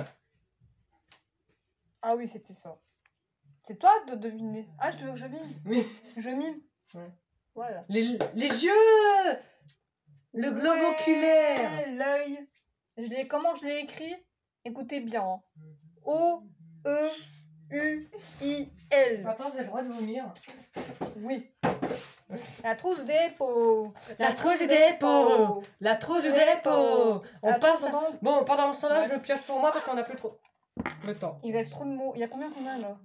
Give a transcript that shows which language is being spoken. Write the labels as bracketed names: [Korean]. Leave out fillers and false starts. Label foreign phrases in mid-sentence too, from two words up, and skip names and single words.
[French] Ah oui, c'était ça. C'est toi de deviner. Ah, je mime. Oui. Je mime. Ouais. Voilà. Les yeux. Le globe Ouais, oculaire. l'œil. Comment je l'ai écrit? Écoutez bien. Hein. O-E-U-I-L. Attends, j'ai le droit de vomir. Oui. La trousse des peaux. La trousse des peaux. La trousse des peaux. On La passe. trousse dans- Bon, pendant ce temps-là, Ouais. je le pioche pour moi parce qu'on a plus trop le temps. Il reste trop de mots. Il y a combien qu'on a là?